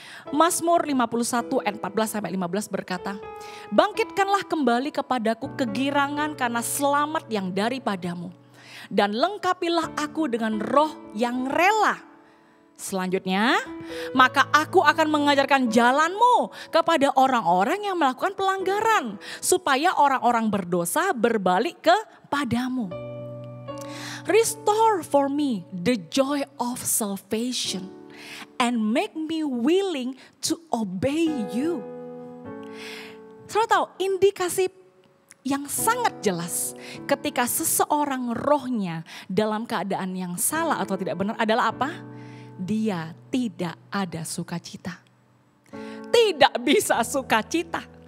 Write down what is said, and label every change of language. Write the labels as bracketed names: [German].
[Indonesian] Mazmur 51 ayat 14-15 berkata, bangkitkanlah kembali kepadaku kegirangan karena selamat yang daripadamu. Dan lengkapilah aku dengan roh yang rela. Selanjutnya, maka aku akan mengajarkan jalanmu kepada orang-orang yang melakukan pelanggaran. Supaya orang-orang berdosa berbalik kepadamu. [English] Restore for me the joy of salvation and make me willing to obey you. [Indonesian] Saudara tahu indikasi yang sangat jelas ketika seseorang rohnya dalam keadaan yang salah atau tidak benar adalah apa? Dia tidak ada sukacita. Tidak bisa sukacita.